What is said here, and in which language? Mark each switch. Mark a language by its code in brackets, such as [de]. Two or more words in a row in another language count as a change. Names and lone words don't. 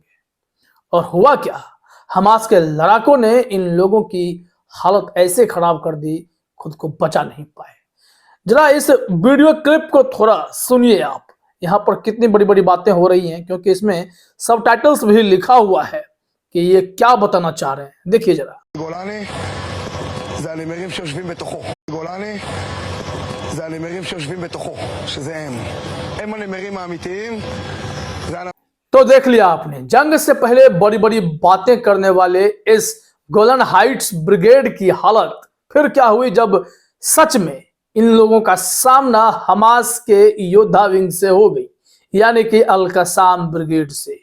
[hi] और हुआ क्या, हमास के लड़ाकों ने इन लोगों की हालत ऐसे खराब कर दी, खुद को बचा नहीं पाए। जरा इस वीडियो क्लिप को थोड़ा सुनिए आप। यहाँ पर कितनी बड़ी बड़ी बातें हो रही हैं, क्योंकि इसमें सबटाइटल्स भी लिखा हुआ है कि ये क्या बताना चाह रहे हैं। देखिए जरा। [he] גולני זה הנמרים שיושבים בתוכו. גולני זה הנמרים שיושבים בתוכו, שזה הם הנמרים האמיתיים. [hi] तो देख लिया आपने, जंग से पहले बड़ी बड़ी बातें करने वाले इस गोलन हाइट्स ब्रिगेड की हालत फिर क्या हुई जब सच में इन लोगों का सामना हमास के योद्धा विंग से हो गई, यानी कि अल कसाम ब्रिगेड से।